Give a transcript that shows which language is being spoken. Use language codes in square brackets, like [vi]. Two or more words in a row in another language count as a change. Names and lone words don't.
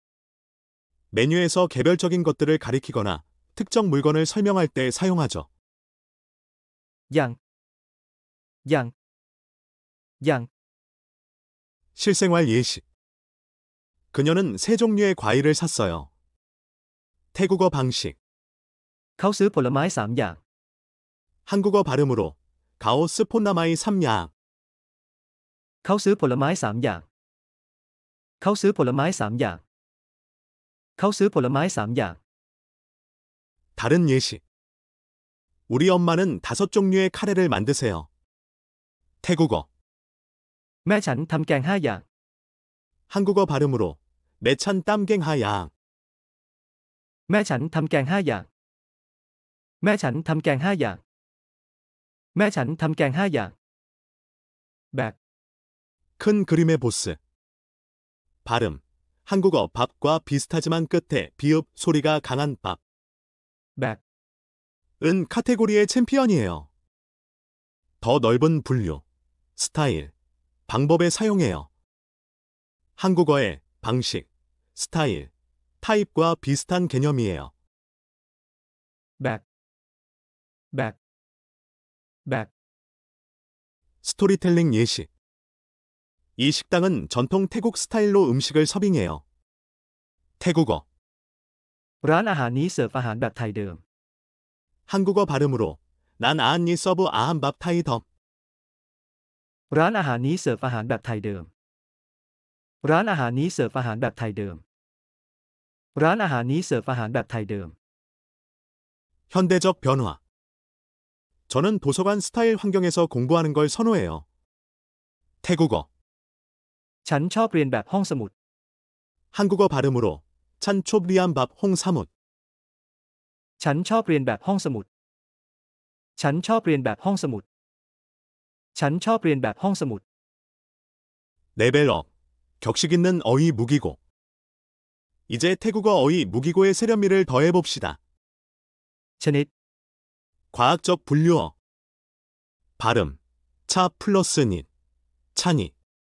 [ko] 메뉴에서 개별적인 것들을 가리키거나 특정 물건을 설명할 때 사용하죠. [th] อย่าง อย่าง อย่าง, [ko] 실생활 예시. 그녀는 세 종류의 과일을 샀어요. 태국어 방식. [th] เขาซื้อผลไม้3 อย่าง [ko] 한국어 발음으로 [th] เขาซื้อ ผลไม้ สามอย่าง. เขาซื้อผลไม้3 อย่าง เขาซื้อผลไม้3 อย่าง เขาซื้อผลไม้3 อย่าง [ko] 다른 예시. 우리 엄마는 5종류의 카레를 만드세요. 태국어. [th] แม่ฉันทำแกง5 อย่าง [ko] 한국어 발음으로 [th] แม่ฉัน ทำแกงห้าอย่าง. แม่ฉันทำแกง5 อย่าง แม่ฉันทำแกง5 อย่าง แม่ฉันทำแกง5 อย่าง แบก [ko] 큰 그림의 보스. 발음. 한국어 밥과 비슷하지만 끝에 비읍 소리가 강한 밥. [th] แบก [ko] 은 카테고리의 챔피언이에요. 더 넓은 분류, 스타일, 방법에 사용해요. 한국어의 방식, 스타일, 타입과 비슷한 개념이에요. [th] แบก แบก แบก [ko] 스토리텔링 예시. 이 식당은 전통 태국 스타일로 음식을 서빙해요. 태국어. [th] ร้านอาหารนี้เสิร์ฟอาหารแบบไทยเดิม [ko] 한국어 발음으로 [th] ร้าน อาหารนี้ เสิร์ฟ อาหารแบบ ไทยเดิม. ร้านอาหารนี้เสิร์ฟอาหารแบบไทยเดิม ร้านอาหารนี้เสิร์ฟอาหารแบบไทยเดิม ร้านอาหารนี้เสิร์ฟอาหารแบบไทยเดิม [ko] 현대적 변화. 저는 도서관 스타일 환경에서 공부하는 걸 선호해요. 태국어. [th] ฉันชอบเรียนแบบห้องสมุด [ko] 한국어 발음으로 [th] ฉันชอบเรียนแบบ ห้องสมุด. ฉันชอบเรียนแบบห้องสมุด ฉันชอบเรียนแบบห้องสมุด ฉันชอบเรียนแบบห้องสมุด [ko] 레벨업. 격식 있는 어휘 무기고. 이제 태국어 어휘 무기고의 세련미를 더해봅시다. [th] ชนิด [ko] 과학적 분류어. 발음. 차 플러스 닛. 차니.